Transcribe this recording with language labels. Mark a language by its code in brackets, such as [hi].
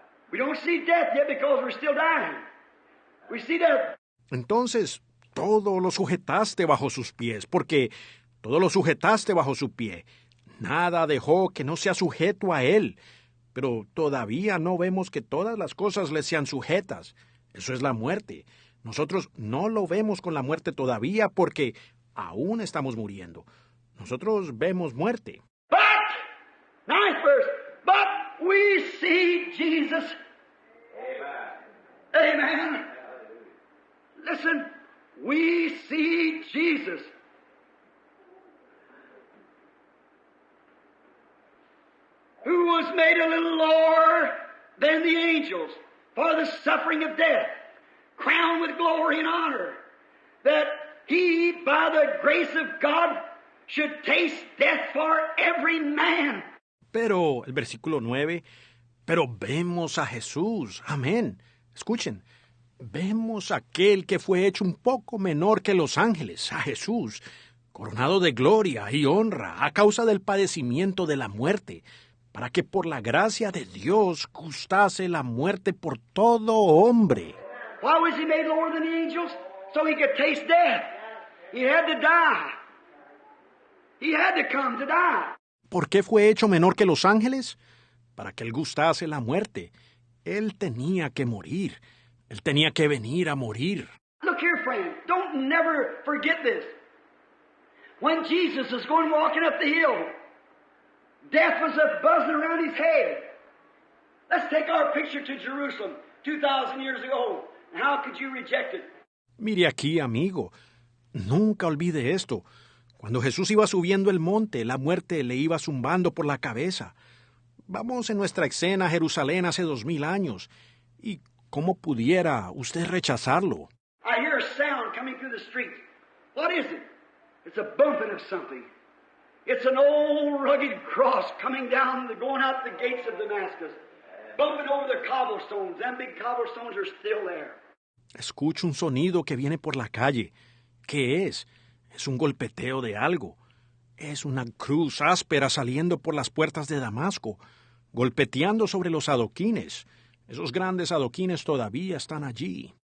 [en] We don't see death yet because we're still dying. We see death. [es] Entonces, todo lo sujetaste bajo sus pies, porque todo lo sujetaste bajo su pie. Nada dejó que no sea sujeto a él. Pero todavía no vemos que todas las cosas le sean sujetas. Eso es la muerte. Nosotros no lo vemos con la muerte todavía porque aún estamos muriendo. Nosotros vemos muerte. [en] But, 9th verse, but we see Jesus. Amen. Amen. Listen, we see Jesus. Who was made a little lower than the angels for the suffering of death, crowned with glory and honor, that he, by the grace of God, should taste death for every man. [es] Pero, el versículo 9, pero vemos a Jesús, amén. Escuchen, vemos a aquel que fue hecho un poco menor que los ángeles, a Jesús, coronado de gloria y honra a causa del padecimiento de la muerte, para que por la gracia de Dios gustase la muerte por todo hombre. [en] Why was he made lower than the angels? So he could taste death. He had to die. He had to come to die. [es] ¿Por qué fue hecho menor que los ángeles? Para que él gustase la muerte. Él tenía que morir. Él tenía que venir a morir. [en] Look here, friend. Don't never forget this. When Jesus was going walking up the hill, Death was a buzzing around his head. Let's take our picture to Jerusalem 2,000 years ago. How could you reject it? [es] Mire aquí, amigo. Nunca olvide esto. Cuando Jesús iba subiendo el monte, la muerte le iba zumbando por la cabeza. Vamos en nuestra escena a Jerusalén hace 2000 años. ¿Y cómo pudiera usted rechazarlo? [en] I hear a sound coming through the streets. What is it? It's a bumping of something. It's an old rugged cross coming down, going out the gates of Damascus, bumping over the cobblestones. Them big cobblestones are still there. [es] Escucho un sonido que viene por la calle. ¿Qué es? Es un golpeteo de algo. Es una cruz áspera saliendo por las puertas de Damasco, golpeteando sobre los adoquines. Esos grandes adoquines todavía están allí.